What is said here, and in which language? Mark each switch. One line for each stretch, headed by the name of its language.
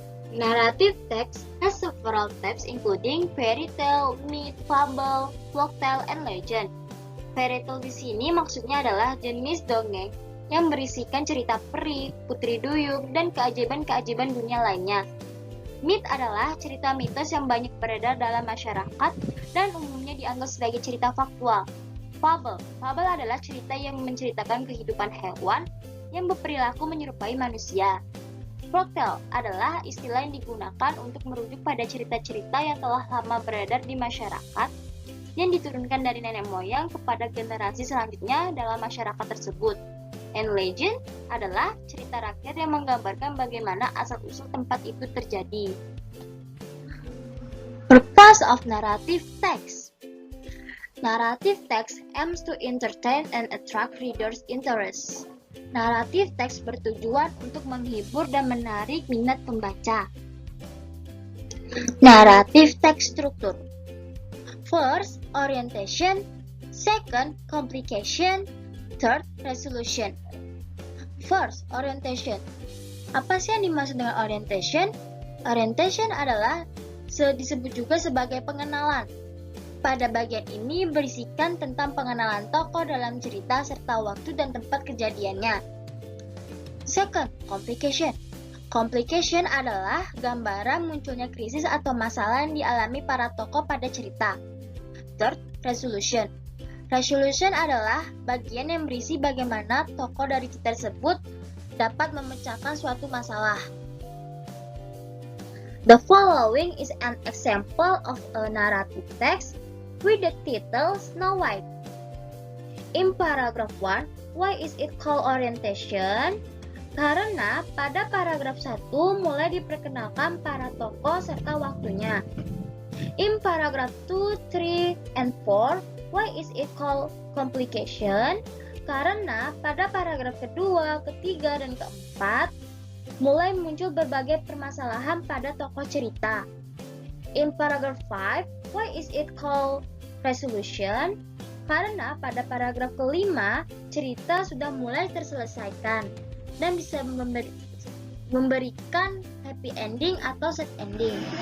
English: Narrative text has several types including fairy tale, myth, fable, folktale, and legend.
Indonesian: Fairy tale di sini maksudnya adalah jenis dongeng yang berisikan cerita peri, putri duyung, dan keajaiban-keajaiban dunia lainnya. Myth adalah cerita mitos yang banyak beredar dalam masyarakat dan umumnya dianggap sebagai cerita faktual. Fable adalah cerita yang menceritakan kehidupan hewan yang berperilaku menyerupai manusia. Folktale adalah istilah yang digunakan untuk merujuk pada cerita-cerita yang telah lama beredar di masyarakat yang diturunkan dari nenek moyang kepada generasi selanjutnya dalam masyarakat tersebut.
English: And
Indonesian: legend adalah cerita rakyat yang menggambarkan bagaimana asal-usul tempat itu terjadi.
English: Purpose of narrative text. Narrative text aims to entertain and attract readers' interest.
Indonesian: Naratif teks bertujuan untuk menghibur dan menarik minat pembaca. Naratif teks struktur.
English: First, orientation. Second, complication. Third, resolution. First, orientation.
Indonesian: Apa sih yang dimaksud dengan orientation? Orientation adalah disebut juga sebagai pengenalan. Pada bagian ini berisikan tentang pengenalan tokoh dalam cerita serta waktu dan tempat kejadiannya.
English: Second, complication.
Indonesian: Complication adalah gambaran munculnya krisis atau masalah yang dialami para tokoh pada cerita.
English: Third, resolution.
Indonesian: Resolution adalah bagian yang berisi bagaimana tokoh dari cerita tersebut dapat memecahkan suatu masalah.
English: The following is an example of a narrative text with the title Snow White. In paragraph 1, why is it called orientation?
Indonesian: Karena pada paragraf 1 mulai diperkenalkan para tokoh serta waktunya.
English: In paragraph 2, 3, and 4, why is it called complication?
Indonesian: Karena pada paragraf kedua, ketiga, dan keempat mulai muncul berbagai permasalahan pada tokoh cerita.
English: In paragraph 5, why is it called resolution?
Indonesian: Karena pada paragraf kelima, cerita sudah mulai terselesaikan dan bisa memberikan happy ending atau sad ending.